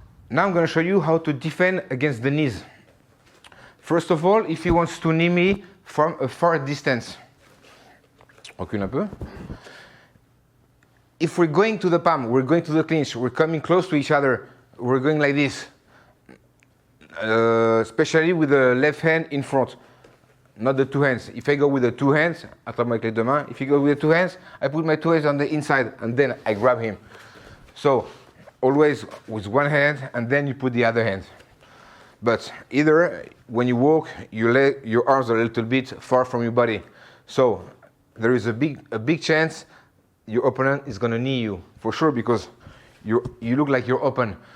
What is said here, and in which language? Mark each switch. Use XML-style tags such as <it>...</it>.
<en>Now I'm going to show you how to defend against the knees. First of all, if he wants to knee me from a far distance,</en> <fr>recule un peu.</fr> <en>If we're going to the palm, we're going to the clinch, we're coming close to each other, we're going like this, especially with the left hand in front, not the two hands. If I go with the two hands,</en> <fr>attrape avec les deux mains.</fr> <en>If you go with the two hands, I put my two hands on the inside and then I grab him. So always with one hand and then you put the other hand. But either when you walk, your arms are a little bit far from your body. So there is a big chance your opponent is going to knee you for sure because you look like you're open.</en>